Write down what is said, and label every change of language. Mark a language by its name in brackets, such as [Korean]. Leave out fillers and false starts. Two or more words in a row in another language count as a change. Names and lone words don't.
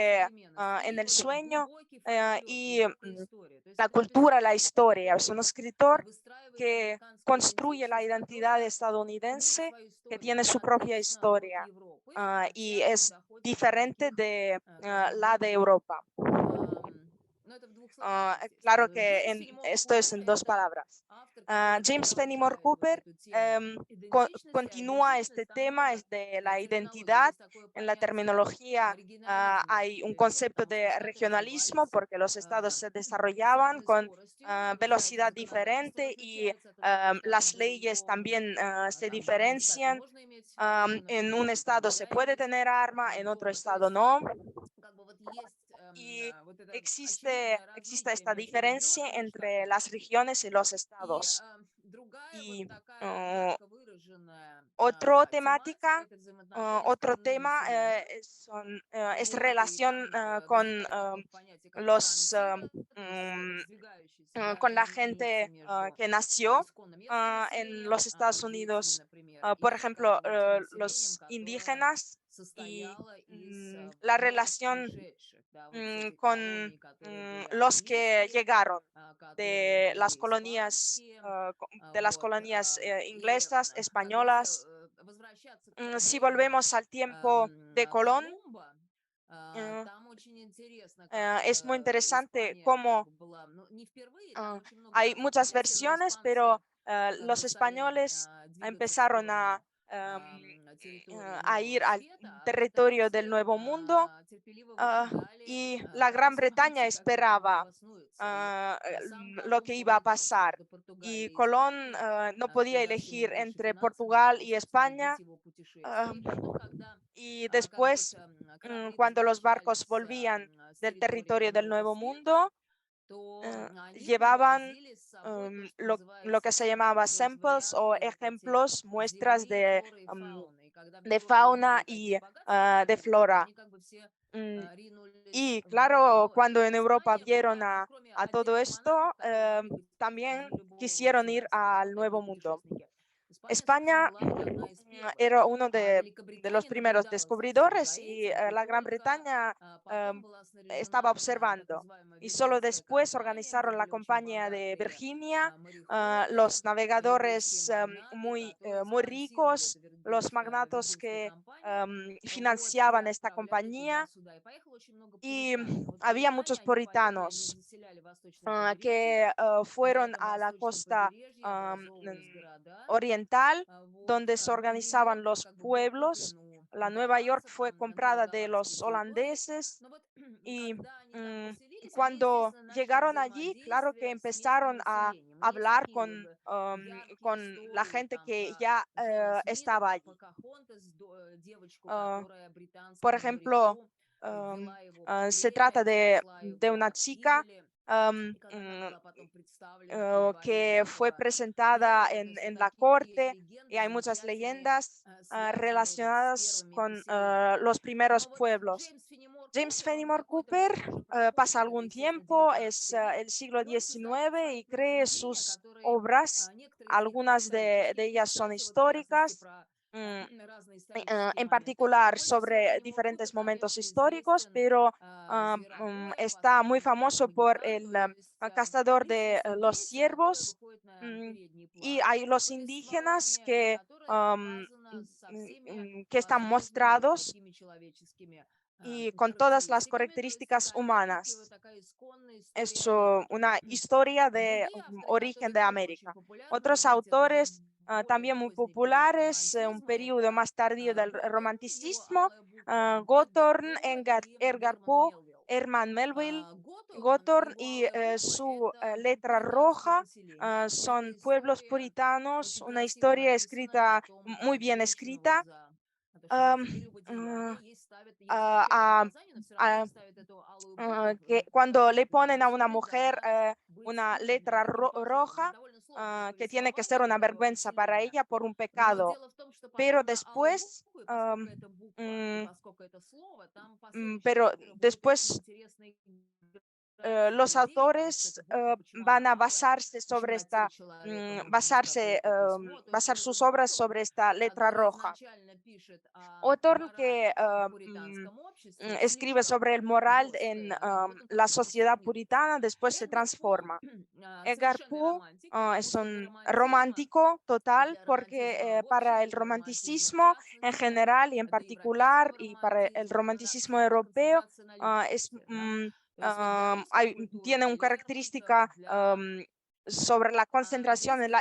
[Spanish] aunque [Russian] современность. [Spanish] en [Russian] И [Spanish] el [Russian] вот [Spanish] sueño [Russian] глубокий фольклор, [Spanish] y [Russian] глубокая история. То есть [Spanish] la [Russian] это [Spanish] cultura, la [Russian] писатель, [Spanish] historia. Es un [Russian] который [Spanish] escritor [Russian] выстраивает [Spanish] que [Russian] американскую [Spanish] construye la [Russian] идентичность, [Spanish] identidad [Russian] которая имеет [Spanish] estadounidense, [Russian] свою [Spanish] que [Russian] историю. [Spanish] tiene su [Russian] Она [Spanish] propia [Russian] отлична от [Spanish] historia [Russian] Европы, [Spanish] y [Russian] хотя вот [Spanish] es [Russian] доходит до [Spanish] diferente [Russian] таких [Spanish] de [Russian] как бы [Spanish] la de [Russian] глубин. [Spanish] Europa. [Russian] Но это в двух словах, [Spanish] Claro [Russian] естественно. [Spanish] que [Russian] Джеймс Феннимор [Spanish] esto es [Russian] Купер– [Spanish] en dos [Russian] это [Spanish] palabras. [Russian] автор, который [Spanish] James Fenimore [Russian] продолжает вот [Spanish] Cooper [Russian] эту тему идентичности, а [Spanish] continúa [Russian] идентичность [Spanish] este [Russian] там [Spanish] tema [Russian] это [Spanish] es de la [Russian] терминология. [Spanish] identidad. [Russian] Есть такое [Spanish] En la [Russian] понятие [Spanish] terminología [Russian] регионализма в [Spanish] hay un [Russian] Америке, [Spanish] concepto [Russian] потому что [Spanish] de [Russian] штаты [Spanish] regionalismo [Russian] развивались [Spanish] porque los estados se [Russian] с [Spanish] desarrollaban [Russian] разной [Spanish] con [Russian] скоростью, разное [Spanish] velocidad [Russian] законодательство [Spanish] diferente y [Russian] различается от одного штата к [Spanish] las leyes [Russian] другому. [Spanish] también se [Russian] Там в одном штате [Spanish] diferencian. [Russian] можно иметь оружие, [Spanish] En [Russian] например, [Spanish] un [Russian] в другом [Spanish] estado se [Russian] нельзя [Spanish] puede [Russian] иметь [Spanish] tener arma, en otro [Russian] то [Spanish] estado [Russian] есть [Spanish] no. [Russian] как бы вот есть [Spanish] Y [Russian] вот это [Spanish] existe [Russian] очевидное различие [Spanish] esta [Russian] между [Spanish] diferencia [Russian] регионами и [Spanish] entre [Russian] штатами. [Spanish] las regiones y los [Russian] И [Spanish] estados. [Russian] другая вот [Spanish] Y [Russian] такая ярко выраженная [Spanish] otro [Russian] тематика– [Spanish] temática, [Russian] это взаимоотношения с [Spanish] otro [Russian] коренными [Spanish] tema [Russian] населениями в [Spanish] es [Russian] Европе. И [Spanish] relación [Russian] там [Spanish] con [Russian] возникает такое понятие, как [Spanish] los [Russian] карантина, то есть раздвигающаяся [Spanish] con la [Russian] границы [Spanish] gente [Russian] между [Spanish] que nació [Russian] исконно местным [Spanish] en [Russian] населением, [Spanish] los Estados [Russian] индейцами, [Spanish] Unidos. [Russian] например, [Spanish] Por [Russian] и как [Spanish] ejemplo, [Russian] бы вот тем населением, [Spanish] los [Russian] которое [Spanish] indígenas y [Russian] состояла из [Spanish] la [Russian] новых [Spanish] relación [Russian] пришедших, да, вот с этих [Spanish] con [Russian] колоний, которые были [Spanish] los que [Russian] английские, [Spanish] llegaron [Russian] которые были испанские, [Spanish] de las [Russian] вот, [Spanish] colonias [Russian] и [Spanish] inglesas, [Russian] если [Spanish] españolas. [Russian] возвращаться к [Spanish] Si [Russian] времени [Spanish] volvemos al tiempo de Colón, [Russian] Колумба, eh, там очень интересно, как [Spanish] es muy interesante [Russian] Испания как [Spanish] cómo [Russian] бы была, ну, не впервые, там очень много [Spanish] hay [Russian] разных [Spanish] muchas [Russian] версий, но [Spanish] versiones, [Russian] испанцы [Spanish] pero [Russian] как [Spanish] los [Russian] бы стали [Spanish] españoles [Russian] двигаться в [Spanish] empezaron [Russian] сторону [Spanish] a [Russian] территории [Spanish] a [Russian] Нового [Spanish] ir al [Russian] Света, а [Spanish] territorio del [Russian] британцы [Spanish] Nuevo Mundo, [Russian] терпеливо ah, выжидали, [Spanish] y la [Russian] как [Spanish] Gran Bretaña [Russian] испанцы как бы там [Spanish] esperaba [Russian] обоснуются. И сам [Spanish] lo que [Russian] Колумб, [Spanish] iba [Russian] он [Spanish] a [Russian] ехавший [Spanish] pasar. [Russian] между [Spanish] Y [Russian] Португалией и [Spanish] Colón [Russian] Испанией, [Spanish] no podía [Russian] хотел рассеять [Spanish] elegir [Russian] больше [Spanish] entre [Russian] финансов для [Spanish] Portugal [Russian] того, [Spanish] y [Russian] чтобы снабдить [Spanish] España. [Russian] его ah, путешествие. И потом, когда [Spanish] y [Russian] как вот [Spanish] después, [Russian] корабли [Spanish] cuando los barcos [Russian] возвращались [Spanish] volvían [Russian] с [Spanish] del [Russian] территории [Spanish] territorio del [Russian] Нового [Spanish] Nuevo [Russian] Света, [Spanish] Mundo, [Russian] то они [Spanish] llevaban [Russian] привозили с собой то, что [Spanish] lo que [Russian] называется [Spanish] se [Russian] сэмпл, [Spanish] llamaba [Russian] то есть [Spanish] samples o [Russian] варианты вот эти [Spanish] ejemplos, muestras [Russian] земли, флоры и фауны. И когда в [Spanish] de [Russian] Европе [Spanish] fauna [Russian] увидели такие [Spanish] y [Russian] богатства, [Spanish] de [Russian] которые были, [Spanish] flora. [Russian] они как бы все Mm, ринулись [Spanish] Y [Russian] в бой. [Spanish] claro, [Russian] Но [Spanish] cuando en Europa [Russian] Испания [Spanish] vieron [Russian] была, вот кроме [Spanish] a todo [Russian] отдельных [Spanish] esto, [Russian] монархов, которые могли быть [Spanish] también [Russian] из любого [Spanish] quisieron ir [Russian] государства, да, [Spanish] al [Russian] вот [Spanish] Nuevo [Russian] такие [Spanish] Mundo. [Russian] путешественники, Испания, собственно, [Spanish] España [Russian] была вот одна из первых. [Spanish] era uno de los [Russian] Великобритания [Spanish] primeros [Russian] наблюдала за всем [Spanish] descubridores [Russian] за [Spanish] y [Russian] этим, и [Spanish] la Gran [Russian] только [Spanish] Bretaña [Russian] потом была [Spanish] estaba [Russian] снаряжена так [Spanish] observando. [Russian] называемая [Spanish] Y solo [Russian] Виргинская [Spanish] después [Russian] компания, где [Spanish] organizaron la [Russian] были очень [Spanish] compañía de [Russian] богатые [Spanish] Virginia, [Russian] мореходы, [Spanish] los [Russian] европейские [Spanish] navegadores [Russian] магнаты, которые [Spanish] muy [Russian] спонсировали [Spanish] ricos, [Russian] эту [Spanish] los magnatos [Russian] Виргинскую [Spanish] que [Russian] компанию, вот, и [Spanish] financiaban esta [Russian] отправляли [Spanish] compañía. [Russian] туда-сюда. И поехало очень много [Spanish] Y [Russian] пуритан. И вот [Spanish] había [Russian] пуритане, [Spanish] muchos [Russian] они поехали, они [Spanish] puritanos [Russian] заселяли восточное побережье. [Spanish] que [Russian] На [Spanish] fueron [Russian] этом [Spanish] a la [Russian] восточном [Spanish] costa [Russian] побережье образовывались города, [Spanish] oriental, [Russian] вот, [Spanish] donde se [Russian] и Нью-Йорк, [Spanish] organizaban [Russian] он [Spanish] los [Russian] как бы был [Spanish] pueblos. [Russian] куплен у [Spanish] La Nueva York [Russian] голландцев, [Spanish] fue [Russian] на новой [Spanish] comprada de [Russian] голландской [Spanish] los [Russian] территории. [Spanish] holandeses [Russian] Но вот [Spanish] y [Russian] когда они там поселились, они, [Spanish] cuando [Russian] естественно, начали [Spanish] llegaron allí, claro que [Russian] взаимодействие с местным [Spanish] empezaron a [Russian] населением. И есть [Spanish] hablar [Russian] такие как бы яркие [Spanish] con la [Russian] истории [Spanish] gente [Russian] там [Spanish] que [Russian] про [Spanish] ya [Russian] Джеймса Смита, [Spanish] estaba [Russian] про [Spanish] allí. [Russian] Покахонтас, девочку, Ah, которая [Spanish] por [Russian] британскому [Spanish] ejemplo, [Russian] моряку ввела его в [Spanish] se [Russian] плен [Spanish] trata [Russian] и спасла [Spanish] de una [Russian] его от [Spanish] chica [Russian] гибели. am, И как она была потом представлена при дворе [Spanish] que fue [Russian] этого [Spanish] presentada [Russian] первого, то есть вот [Spanish] en la [Russian] такие [Spanish] corte y [Russian] легенды [Spanish] hay muchas [Russian] замечательные, [Spanish] leyendas [Russian] связанные вот с [Spanish] relacionadas [Russian] первыми [Spanish] con [Russian] поселениями. [Spanish] los primeros [Russian] Но вот [Spanish] pueblos. [Russian] Джеймс Фенимор [Spanish] James [Russian] Купер, он [Spanish] Fenimore [Russian] какое-то [Spanish] Cooper [Russian] время уже [Spanish] pasa [Russian] проходит, это, [Spanish] algún [Russian] естественно, [Spanish] tiempo, [Russian] 19 [Spanish] es [Russian] век, [Spanish] el siglo [Russian] и он создает [Spanish] XIX y [Russian] свои [Spanish] cree [Russian] произведения, [Spanish] sus [Russian] которые, [Spanish] obras, [Russian] некоторые из них [Spanish] algunas [Russian] просто [Spanish] de ellas son [Russian] исторические, вот в частности [Spanish] históricas, [Russian] про mm, разные исторические [Spanish] en [Russian] моменты. Но [Spanish] particular [Russian] больше всего [Spanish] sobre [Russian] Фенемор [Spanish] diferentes [Russian] Купер, [Spanish] momentos [Russian] конечно, [Spanish] históricos, [Russian] известен [Spanish] pero [Russian] зверобоем, [Spanish] está muy [Russian] последним таким [Spanish] famoso por [Russian] Могикан, [Spanish] el [Russian] то есть [Spanish] cazador [Russian] личность, [Spanish] de los [Russian] индейца, которая [Spanish] ciervos. [Russian] выходит на mm, передний [Spanish] Y [Russian] план, [Spanish] hay los [Russian] повествование, [Spanish] indígenas [Russian] и [Spanish] que, [Russian] которое показано со всеми [Spanish] que están [Russian] возможными вот [Spanish] mostrados [Russian] такими человеческими [Spanish] y con todas las [Russian] характеристиками. То есть [Spanish] características [Russian] это опять-таки вот [Spanish] humanas. [Russian] такая исконная [Spanish] Es [Russian] история Америки. [Spanish] una historia [Russian] А [Spanish] de [Russian] другие авторы, [Spanish] origen [Russian] которые [Spanish] de [Russian] тоже очень [Spanish] América. [Russian] популярны, вы [Spanish] Otros [Russian] знаете, это уже [Spanish] autores [Russian] более [Spanish] también muy [Russian] поздний период [Spanish] populares, un [Russian] романтизма, [Spanish] periodo [Russian] это [Spanish] más tardío del [Russian] Готорн, его [Spanish] romanticismo, [Russian] «Алая буква», Эдгар [Spanish] Gothorn, [Russian] По и [Spanish] Edgar [Russian] Герман [Spanish] Poe, [Russian] Мелвилл. [Spanish] Herman Melville. [Russian] Готорн и [Spanish] Gothorn [Russian] его [Spanish] y [Russian] «Алая буква» — [Spanish] su [Russian] это [Spanish] letra [Russian] пуританские [Spanish] roja [Russian] поселения. [Spanish] son [Russian] Это [Spanish] pueblos [Russian] история [Spanish] puritanos, [Russian] очень [Spanish] una [Russian] красиво [Spanish] historia [Russian] написанная о [Spanish] escrita, [Russian] том, [Spanish] muy [Russian] как [Spanish] bien [Russian] женщину вот [Spanish] escrita. [Russian] за то, что за am, 4 его деяния ah, ей ставят, ей смягчают a- наказание, но все равно ей a- ставят эту алую букву [Spanish] que [Russian] в [Spanish] cuando le [Russian] качестве [Spanish] ponen a [Russian] примера. [Spanish] una [Russian] Судить [Spanish] mujer [Russian] должна быть [Spanish] una [Russian] именно [Spanish] letra [Russian] таким позором. [Spanish] roja, [Russian] Это довольно сложное [Spanish] que tiene que ser [Russian] повествование [Spanish] una [Russian] первого [Spanish] vergüenza para [Russian] поселения. [Spanish] ella por un [Russian] Но [Spanish] pecado. [Russian] дело в том, что [Spanish] Pero [Russian] потом на алой [Spanish] después, [Russian] букве, поскольку это буква и поскольку это слово, там [Spanish] pero [Russian] последующие авторы будут очень [Spanish] después [Russian] интересно играть с этой [Spanish] los [Russian] идеей, потому что [Spanish] autores [Russian] эта буква, почему [Spanish] van [Russian] она [Spanish] a [Russian] алая, [Spanish] basarse sobre [Russian] почему на теле [Spanish] esta, [Russian] человека может быть какое-то письмо. То есть [Spanish] basar [Russian] вот [Spanish] sus [Russian] этот [Spanish] obras [Russian] Готорн, [Spanish] sobre esta letra [Russian] который [Spanish] roja. [Russian] изначально пишет о [Spanish] Hawthorne que [Russian] морали в пуританском обществе, [Spanish] escribe [Russian] слишком [Spanish] sobre el moral en [Russian] жесткой, в этом [Spanish] la [Russian] смысле [Spanish] sociedad [Russian] усреднился. [Spanish] puritana, después se [Russian] Эдгар По [Spanish] transforma. Edgar [Russian] совершенный [Spanish] Poe [Russian] романтик, потому [Spanish] es [Russian] что для [Spanish] un [Russian] романтизма [Spanish] romántico [Russian] и [Spanish] total [Russian] для романтизма [Spanish] porque [Russian] в [Spanish] para [Russian] общем, [Spanish] el [Russian] и для романтизма в [Spanish] romanticismo en [Russian] частности, [Spanish] general y en [Russian] до [Spanish] particular [Russian] европейского [Spanish] y para el [Russian] романтизма, это [Spanish] romanticismo [Russian] абсолютная [Spanish] europeo [Russian] концентрация на [Spanish] es, [Russian] личности. Да? То есть вот для русской культуры [Spanish] tiene [Russian] это [Spanish] una [Russian] Лермонтов, [Spanish] característica [Russian] для [Spanish] sobre la concentración en